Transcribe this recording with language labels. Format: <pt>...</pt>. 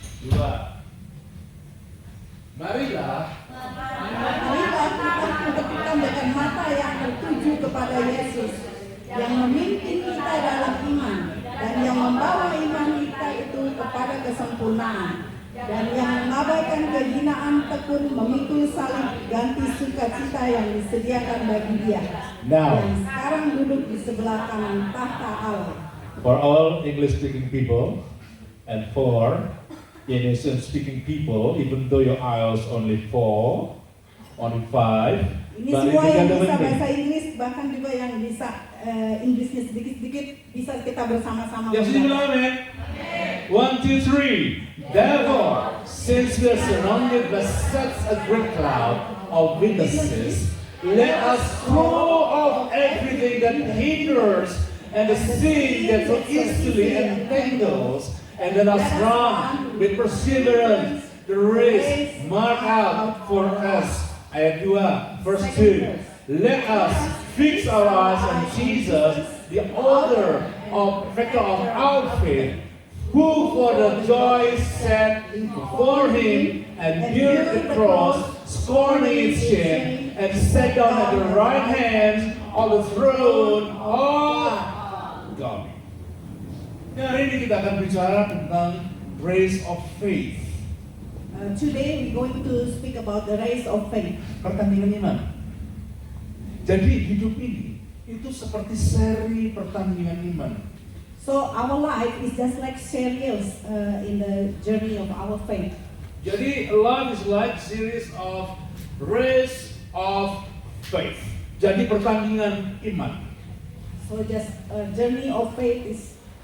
<id>2. Marilah kita menetapkan dengan mata yang tertuju kepada Yesus, yang memimpin kita dalam iman, dan yang membawa iman kita itu kepada kesempurnaan, dan yang mengabaikan kehinaan tekun memikul salib ganti sukacita yang disediakan bagi Dia, Now, yang sekarang duduk di sebelah kanan tahta Allah.</id> <en>for all English-speaking people and for Indonesian-speaking people, even though your IELTS only 4, only 5,</en> <id>Ini</id> <en>but</en> <id>semua yang</id> <en>together</en> <id>bisa</id> <en>with me.</en> <id>bahasa Inggris, bahkan juga yang bisa Inggrisnya sedikit-sedikit, bisa kita bersama-sama. Yang sini bilang amin. 1, 2, 3.</id> <en>Therefore, since we are surrounded by such a great cloud of witnesses, let us throw off everything that hinders and the sin that so easily entangles, and let us run with perseverance the race marked out for us.</en> <id>Ayat 2,</id> <en>verse 2. Let us fix our eyes on Jesus, the author of perfecter of our faith, who for the joy set before him endured the cross, scorning its shame, and sat down at the right hand of the throne of God.</en> <id>Nah, hari ini kita akan bicara tentang</id> <en>race of faith. Today we're going to speak about the race of faith.</en> <id>Pertandingan iman. Jadi hidup ini itu seperti seri pertandingan iman.</id> <en>So our life is just like serials in the journey of our faith. Jadi life is like series of race of faith.</en> <id>Jadi pertandingan iman.</id> <en>So just journey of faith is</en>